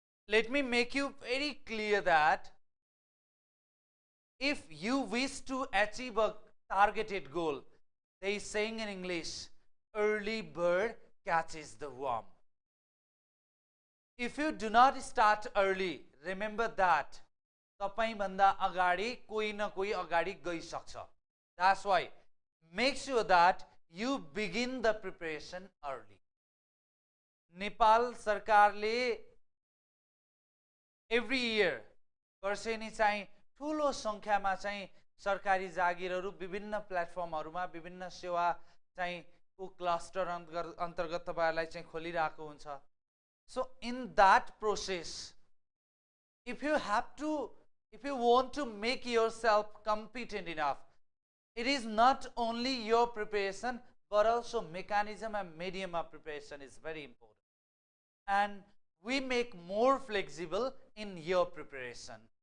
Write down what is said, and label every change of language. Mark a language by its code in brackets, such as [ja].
[en] Let me make you very clear that if you wish to achieve a targeted goal, there is saying in English, early bird catches the worm. If you do not start early, remember that [ne] तपाईभन्दा अगाडि कोही न कोही अगाडि गइसक्छ. [en] That's why make sure that you begin the preparation early. [ne] Nepal सरकारले [en] every year [ne] वर्षेनी चाहिँ ठुलो संख्यामा चाहिँ सरकारी जागिरहरू विभिन्न प्लेटफर्महरूमा विभिन्न सेवा चाहिँ को क्लस्टर अन्तर्गत तपाईहरुलाई चाहिँ खोलिरहेको हुन्छ. [en] So in that process, if you want to make yourself competent enough, it is not only your preparation but also mechanism and medium of preparation is very important. And we make more flexible in your preparation.